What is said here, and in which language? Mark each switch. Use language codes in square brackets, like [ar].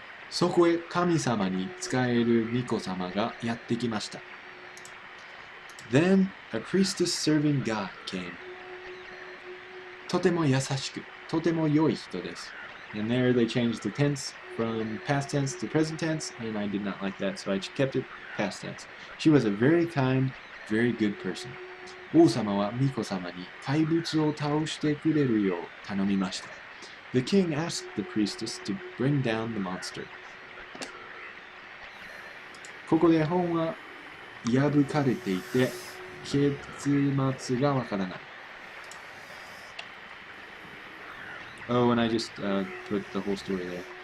[ja] そこへ神様に仕える巫女様がやってきました。 [en] Then a priestess serving God came. [ja] とても優しく、とても良い人です。 [en] And there they changed the tense from past tense to present tense, and I did not like that, so I kept it past tense. She was a very kind, very good person. [ja] 王様は巫女様に怪物を倒してくれるよう頼みました。 [en] The king asked the priestess to bring down the monster. [ja] ここで本は破かれていて、結末がわからない。 [en] Oh, and I just put the whole story there.